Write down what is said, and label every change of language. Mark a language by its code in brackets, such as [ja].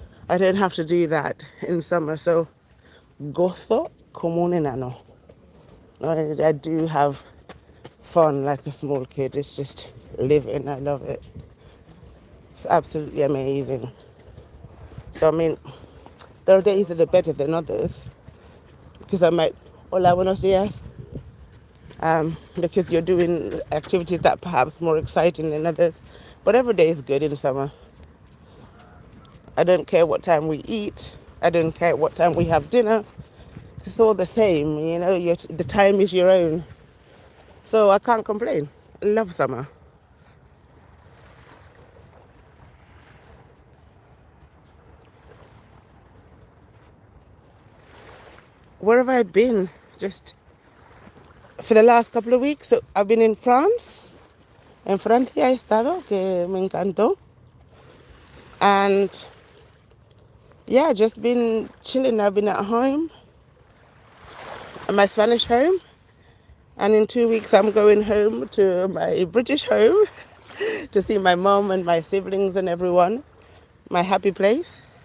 [en] I don't have to do that in summer. So, [es] gozo como un enano. [en] I do have fun like a small kid. It's just living. I love it. It's absolutely amazing. So, I mean, there are days that are better than others. Because I might, [es] hola, buenos días. [en] Because you're doing activities that perhaps more exciting than others. But every day is good in summer. I don't care what time we eat. I don't care what time we have dinner. It's all the same, you know, the time is your own. So I can't complain. Love summer. Where have I been? Just for the last couple of weeks. So I've been in France. [es] En Francia he estado, que me encantó. [en] And yeah, just been chilling. I've been at home, at my Spanish home. And in 2 weeks, I'm going home to my British home to see my mom and my siblings and everyone. My happy place.